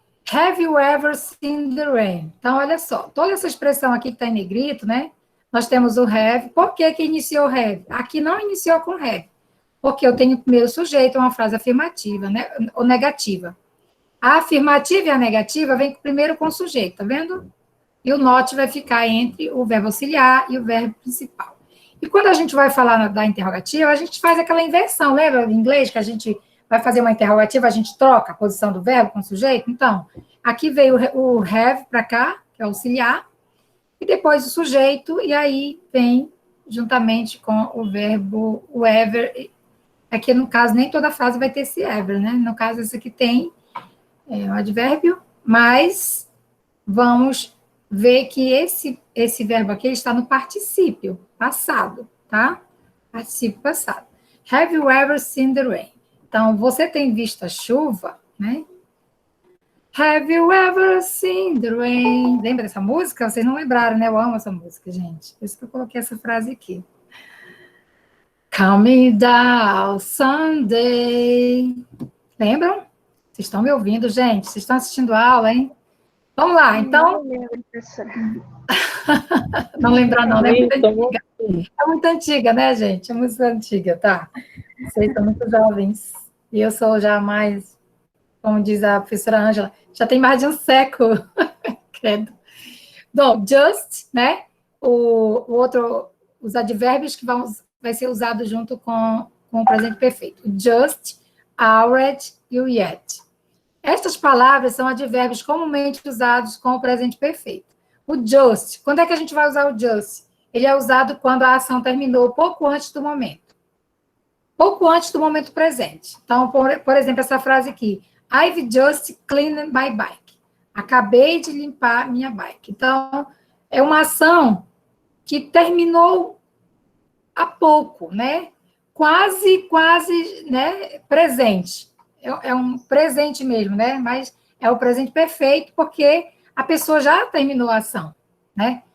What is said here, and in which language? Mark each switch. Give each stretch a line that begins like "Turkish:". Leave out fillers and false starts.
English: Have you ever seen the rain?
Portuguese: Então, olha só, toda essa expressão aqui que está em negrito, né? Nós temos o have. Por que que iniciou o have? Aqui não iniciou com have, porque eu tenho o primeiro sujeito, uma frase afirmativa, né? Ou negativa. A afirmativa e a negativa vem primeiro com o sujeito, tá vendo? E o not vai ficar entre o verbo auxiliar e o verbo principal. E quando a gente vai falar da interrogativa, a gente faz aquela inversão, lembra em inglês que a gente vai fazer uma interrogativa, a gente troca a posição do verbo com o sujeito? Então, aqui veio o have para cá, que é auxiliar, e depois o sujeito, e aí vem juntamente com o verbo o ever. Aqui, no caso, nem toda frase vai ter esse ever, né? No caso, esse aqui tem um advérbio, mas vamos ver que esse verbo aqui está no particípio passado, tá? Particípio passado.
English: Have you ever seen the rain?
Portuguese: Então, você tem visto a chuva, né?
English: Have you ever seen the rain?
Portuguese: Lembra dessa música? Vocês não lembraram, né? Eu amo essa música, gente. Por isso que eu coloquei essa frase aqui.
English: Coming down Sunday.
Portuguese: Lembram? Vocês estão me ouvindo, gente? Vocês estão assistindo a aula, hein? Vamos lá, então. Não lembro, professora. Não lembrar, não, né? É É muito antiga, né, gente? É muito antiga, tá? Vocês são muito jovens. E eu sou já mais, como diz a professora Ângela, já tem mais de um século. Credo. Bom, just, né? O outro, os advérbios que vai ser usado junto com o presente perfeito. Just, already e o yet. Estas palavras são advérbios comumente usados com o presente perfeito. O just, quando é que a gente vai usar o just? Ele é usado quando a ação terminou pouco antes do momento. Pouco antes do momento presente. Então, por exemplo, essa frase aqui.
English: I've just cleaned my bike.
Portuguese: Acabei de limpar minha bike. Então, é uma ação que terminou há pouco, né? Quase, né? Presente. É um presente mesmo, né? Mas é o presente perfeito porque a pessoa já terminou a ação, né?